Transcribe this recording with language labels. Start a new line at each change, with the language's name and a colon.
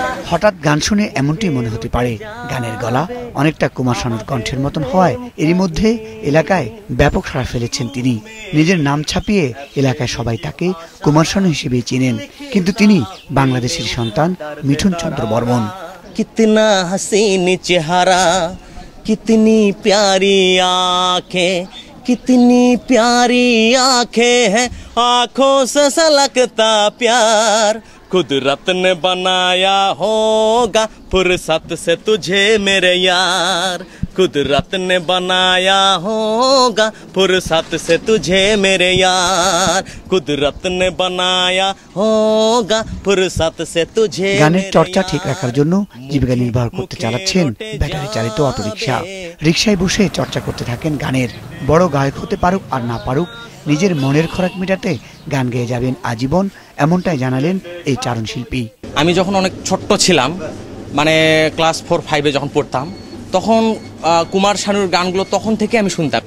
Bangla: হঠাৎ গান শুনে এমনটি মনে হতে পারে, গানের গলা অনেকটা কুমার শানুর কণ্ঠের মতন হওয়ায় এরই মধ্যে এলাকায় ব্যাপক সাড়া ফেলেছেন তিনি। নিজের নাম ছাপিয়ে এলাকায় সবাই তাকে কুমার শানু হিসেবেই চিনেন, কিন্তু তিনি বাংলাদেশের সন্তান মিঠুন চন্দ্র বর্মন।
Hindi: कितना हसीन चेहरा, कितनी प्यारी आंखें, कितनी प्यारी आंखें हैं, आंखों से सलकता प्यार। कुदरत ने बनाया होगा फुर्सत से तुझे मेरे यार, कुदरत ने बनाया होगा फुर्सत से तुझे मेरे यार, कुदरत ने बनाया होगा फुर्सत से तुझे।
Bangla: গানের চর্চা ঠিক রাখার জন্য জীবিকা নির্বাহ করতে চালাচ্ছেন ব্যাটারি চালিত অটোরিকশা। রিকশায় বসে চর্চা করতে থাকেন গানের। বড় গায়ক হতে পারুক আর না পারুক, নিজের মনের খোরাক মেটাতে গান গেয়ে যাবেন আজীবন, এমনটাই জানালেন এই চারণ শিল্পী। আমি যখন অনেক ছোট্ট ছিলাম, মানে ক্লাস 4-5-এ যখন পড়তাম, তখন কুমার শানুর গানগুলো তখন থেকে আমি শুনতাম।